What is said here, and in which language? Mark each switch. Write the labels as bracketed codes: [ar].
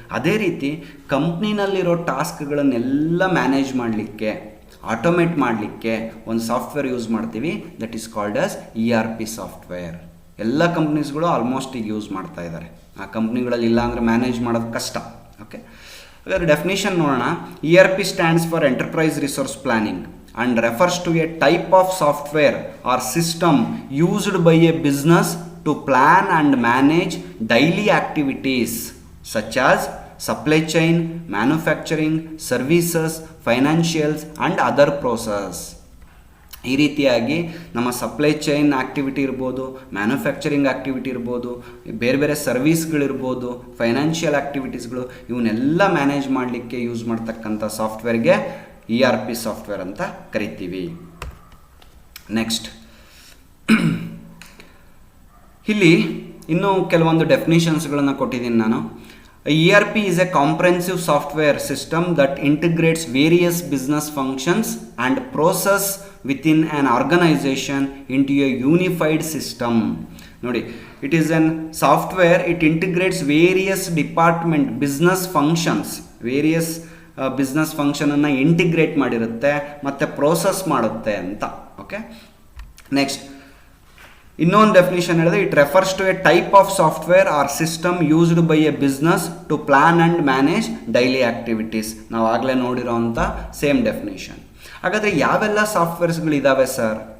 [kn] ಅದೇ ರೀತಿ ಕಂಪ್ನಿನಲ್ಲಿರೋ ಟಾಸ್ಕ್ಗಳನ್ನೆಲ್ಲ ಮ್ಯಾನೇಜ್ ಮಾಡಲಿಕ್ಕೆ, ಆಟೋಮೇಟ್ ಮಾಡಲಿಕ್ಕೆ ಒಂದು ಸಾಫ್ಟ್ವೇರ್ ಯೂಸ್ ಮಾಡ್ತೀವಿ. [en] That is called as ERP software. [kn] ಎಲ್ಲ ಕಂಪ್ನೀಸ್ಗಳು ಆಲ್ಮೋಸ್ಟ್ ಈಗ ಯೂಸ್ ಮಾಡ್ತಾ ಇದ್ದಾರೆ. ಆ ಕಂಪ್ನಿಗಳಲ್ಲಿ ಇಲ್ಲ ಅಂದರೆ ಮ್ಯಾನೇಜ್ ಮಾಡೋದು ಕಷ್ಟ. ಓಕೆ, ಹಾಗಾದ್ರೆ ಡೆಫಿನಿಷನ್ ನೋಡೋಣ. [en] ERP stands for enterprise resource planning and refers to a type of software or system used by a business to plan and manage daily activities such as supply chain, manufacturing, services, financials and other process. [kn] ಈ ರೀತಿಯಾಗಿ ನಮ್ಮ supply chain activity ಇರ್ಬೋದು, manufacturing activity ಇರ್ಬೋದು, ಬೇರೆ ಬೇರೆ ಸರ್ವೀಸ್ಗಳಿರ್ಬೋದು, financial ಆ್ಯಕ್ಟಿವಿಟೀಸ್ಗಳು, ಇವನ್ನೆಲ್ಲ manage ಮಾಡಲಿಕ್ಕೆ use ಮಾಡ್ತಕ್ಕಂಥ ಸಾಫ್ಟ್ವೇರ್ಗೆ ERP ಸಾಫ್ಟ್ವೇರ್ ಅಂತ ಕರಿತೀವಿ. ನೆಕ್ಸ್ಟ್, ಇಲ್ಲಿ ಇನ್ನೂ ಕೆಲವೊಂದು ಡೆಫಿನಿಷನ್ಸ್ಗಳನ್ನು ಕೊಟ್ಟಿದ್ದೀನಿ ನಾನು. [en] ERP is a comprehensive software system that integrates various business functions and process within an organization into a unified system. [kn] ನೋಡಿ, [en] it is an software, it integrates various department business functions, various [kn] business ಫಂಕ್ಷನನ್ನು integrate ಮಾಡಿರುತ್ತೆ ಮತ್ತು process ಮಾಡುತ್ತೆ ಅಂತ. Okay, next ಇನ್ನೊಂದು definition ಹೇಳಿದ್ರೆ, [en] It refers to a type of software or system used by a business to plan and manage daily activities. [kn] ನಾವು ಆಗಲೇ ನೋಡಿರೋ ಅಂಥ same definition. ಹಾಗಾದರೆ ಯಾವೆಲ್ಲ ಸಾಫ್ಟ್ವೇರ್ಸ್ಗಳಿದ್ದಾವೆ ಸರ್?